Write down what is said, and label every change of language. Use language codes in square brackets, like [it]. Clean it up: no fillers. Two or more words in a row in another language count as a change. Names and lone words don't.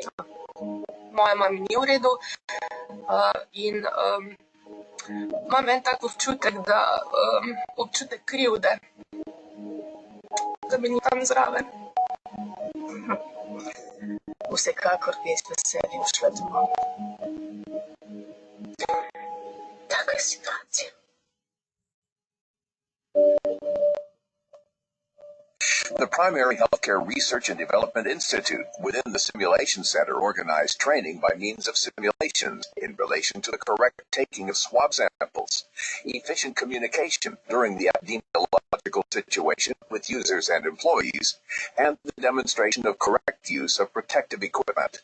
[sl] Moja mama ni v redu in imam en tak občutek, občutek krivde, da bi ni tam zraven. Vsekakor bi z veseljem šla domov. Taka je situacija. [en] The Primary Healthcare Research and Development Institute within the Simulation Center organized training by means of simulations in relation to the correct taking of swab samples, efficient communication during the epidemiological situation with users and employees, and the demonstration of correct use of protective equipment.